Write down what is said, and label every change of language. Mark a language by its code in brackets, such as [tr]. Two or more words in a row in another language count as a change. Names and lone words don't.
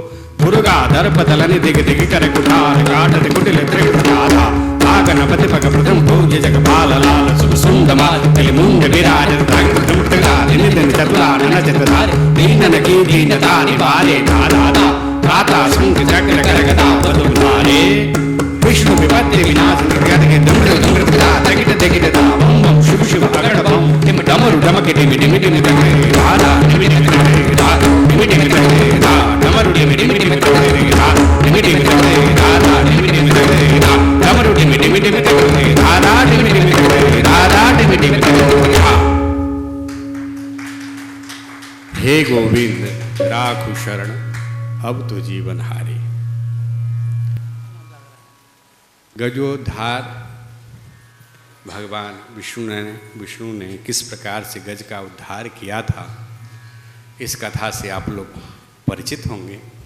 [hi] दुर्गा दर्प दलनि दिग दिग कर कुठार काटत कुटिल त्रिकृत आधा धा गणपति पग प्रथम पूज्य जग बाल लाल शुभ सुंद माल गले मुंड विराजत धाग्रतम दिन दिन चतुरानन चित धारे दीनन की दीनता निवारे धाधा त्राता शंख चक्र कर गदा पदुम धारे विष्णु विपत्ति विनाशन कृत के दुमृत दुमृत धा तकिट दिकिट धा बम बम शिव शिव अगड़ बम टिम डमरू डमक डिमि डिमि डिमि तक धाधा डिमि डिमि तक धा डिमि डिमि तक धा डमरू डिमि डिमि डिमि तक धा डिमि डिमि तक धाधा डिमि डिमि तक धा डमरू डिमि डिमि डिमि तक धाधा डिमि डिमि तक धाधा डिमि डिमि तक धा। हे गोविंद राखु शरण अब तो जीवन हारे। गजोद्धार भगवान विष्णु ने किस प्रकार से गज का उद्धार किया था, इस कथा से आप लोग परिचित होंगे।